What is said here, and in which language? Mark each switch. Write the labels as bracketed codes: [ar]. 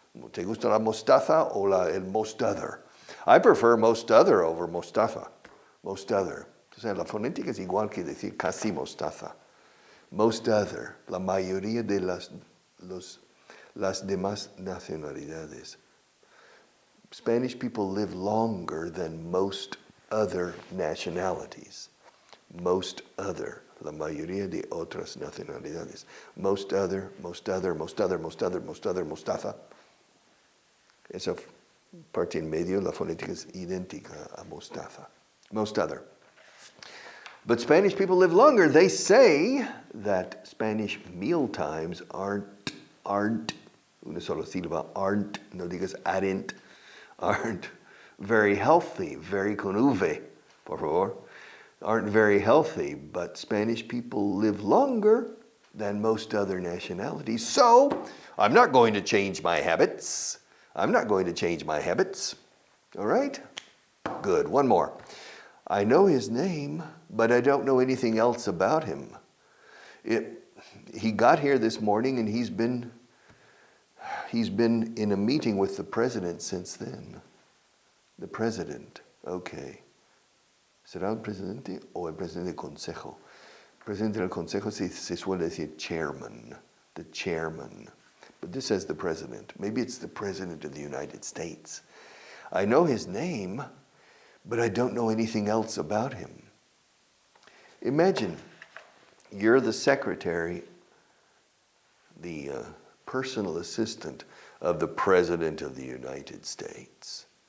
[es] ¿Te gusta la mostaza o el [en] most other? I prefer most other over mostaza. Most other. [es] O sea, la fonética es igual que decir casi mostaza. [en] Most other. [es] La mayoría de las demás nacionalidades. [en] Spanish people live longer than most other nationalities. Most other, [es] la mayoría de otras nacionalidades. [en] Most other, mostaza. [es] Esa parte en medio, la fonética es idéntica a mostaza. [en] Most other. But Spanish people live longer. They say that Spanish meal times aren't, [es] una sola sílaba, [en] aren't, [es] no digas [en] aren't very healthy, very [es] con V, por favor. [en] Aren't very healthy, but Spanish people live longer than most other nationalities. So, I'm not going to change my habits. All right? Good. One more. I know his name, but I don't know anything else about him. He got here this morning and he's been in a meeting with the president since then. The president. Okay. [es] ¿Será el presidente o el presidente del consejo? El presidente del consejo se suele decir chairman, the chairman. [en] But this says the president. Maybe it's the president of the United States. I know his name, but I don't know anything else about him. Imagine you're the secretary, the personal assistant of the president of the United States.